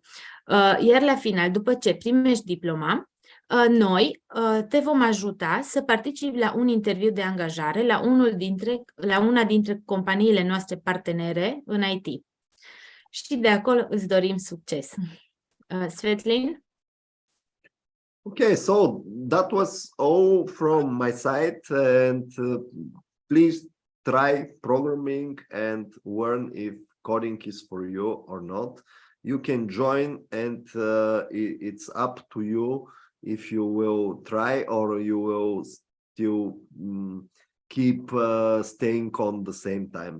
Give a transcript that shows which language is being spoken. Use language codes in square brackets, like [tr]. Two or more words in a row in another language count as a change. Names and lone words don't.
[ro] Iar la final, după ce primești diploma, noi te vom ajuta să participi la un interviu de angajare la una dintre companiile noastre partenere în IT. și de acolo îți dorim succes. Svetlin? [en] Okay, so that was all from my side, and please try programming and learn if coding is for you or not. You can join, and it's up to you if you will try or you will still keep staying on the same time.